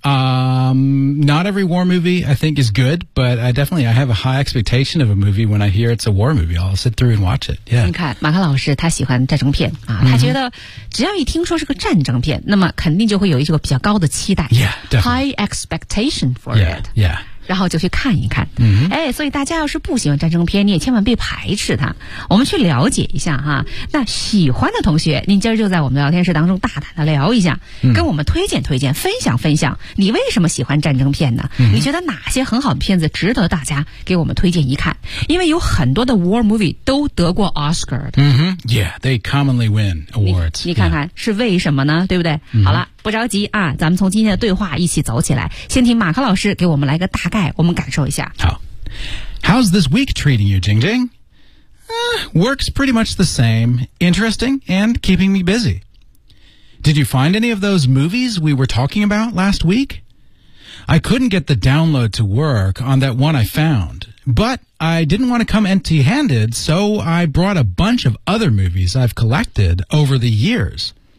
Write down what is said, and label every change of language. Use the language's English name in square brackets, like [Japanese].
[English] Not every war movie I think is good, but I have a high expectation of a movie when I hear it's a war movie. I'll sit through and watch it. Yeah. [Chinese] 你看，马克老师他喜欢战争片啊，他觉得只要一听说是个战争片，那么肯定就会有一个比较高的期待。 [English] Yeah, definitely. High expectation for it. Yeah. [Chinese] 然后就去看一看、哎，所以大家要是不喜欢战争片，你也千万别排斥它，我们去了解一下哈。那喜欢的同学，您今儿就在我们的聊天室当中大胆的聊一下、跟我们推荐推荐，分享分享，你为什么喜欢战争片呢、你觉得哪些很好的片子值得大家给我们推荐一看？因为有很多的 war movie 都得过 Oscar 的。 [English] Mm-hmm. Yeah, they commonly win awards. [Chinese] 你看看、 [English] yeah. [Chinese] 是为什么呢？对不对？ [English] Mm-hmm. [Chinese] 好了，不着急啊，咱们从今天的对话一起走起来。先听马克老师给我们来个大概，我们感受一下。 [English] 好。How's this week treating you, Jing Jing? Work's pretty much the same, interesting, and keeping me busy. Did you find any of those movies we were talking about last week? I couldn't get the download to work on that one I found, but I didn't want to come empty-handed, so I brought a bunch of other movies I've collected over the years.